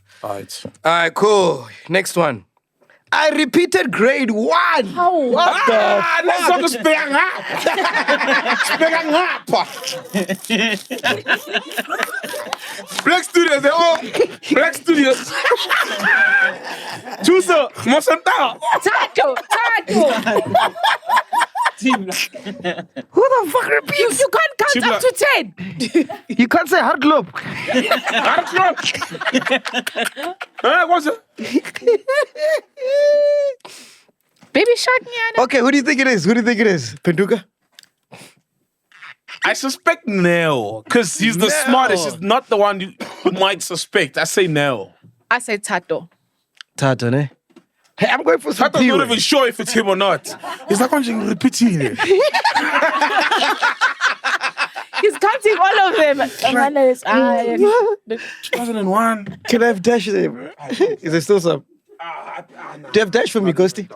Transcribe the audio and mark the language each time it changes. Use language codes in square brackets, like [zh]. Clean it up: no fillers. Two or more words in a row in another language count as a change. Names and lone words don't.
[en] All right. All right, cool. Next one. I repeated grade 1. How? What the? Let's go to Spang Black Studios, Black Studios. Chuso, Mosanta. Tato. Who the fuck repeats? You can't count up to 10. You can't say hard globe. What's it? Baby Shark Nyana. Okay, who do you think it is? Penduka? I suspect Nell, because he's the smartest. He's not the one you might suspect. I say Nell. I say Tato. Tata, ne? Hey, I'm going for some Tato's not P-word. even sure if it's him or not. He's like, I'm just repeating it. He's counting all of them. 2001. Can I have dash there, bro? Is there still some? Do you have dash for me, Ghosty?